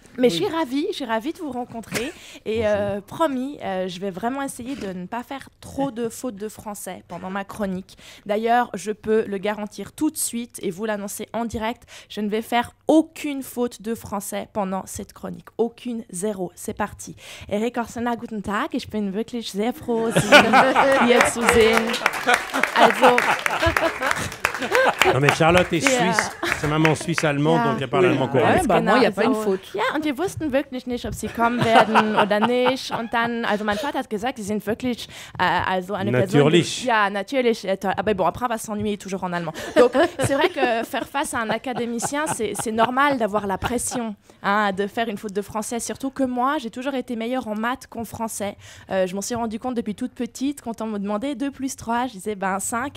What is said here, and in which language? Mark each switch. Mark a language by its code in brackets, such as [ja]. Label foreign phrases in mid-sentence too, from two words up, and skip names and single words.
[fr] Mais je suis ravie de vous rencontrer. Et promis, je vais vraiment essayer de ne pas faire trop de fautes de français pendant ma chronique. D'ailleurs, je peux le garantir tout de suite et vous l'annoncer en direct, je ne vais faire aucune faute de français pendant cette chronique. Aucune, zéro. C'est parti. Eric Orsena, [de] guten Tag. Ich bin wirklich sehr froh, Sie hier zu sehen. Also... [fr] Non mais Charlotte est suisse, sa maman suisse-allemande, donc elle parle allemand correct. Bah, moi, il n'y a pas une faute. [de] Ja, und wir wussten wirklich nicht, ob sie kommen werden oder nicht. Und dann, also mein Vater hat gesagt, sie sind wirklich also eine Natürlich. Person... Ja, natürlich. [fr] Ah ben bon, après, on va s'ennuyer toujours en allemand. Donc, c'est vrai que faire face à un académicien, c'est normal d'avoir la pression hein, de faire une faute de français. Surtout que moi, j'ai toujours été meilleure en maths qu'en français. Je m'en suis rendu compte depuis toute petite. Quand on me demandait 2 plus 3, je disais 5.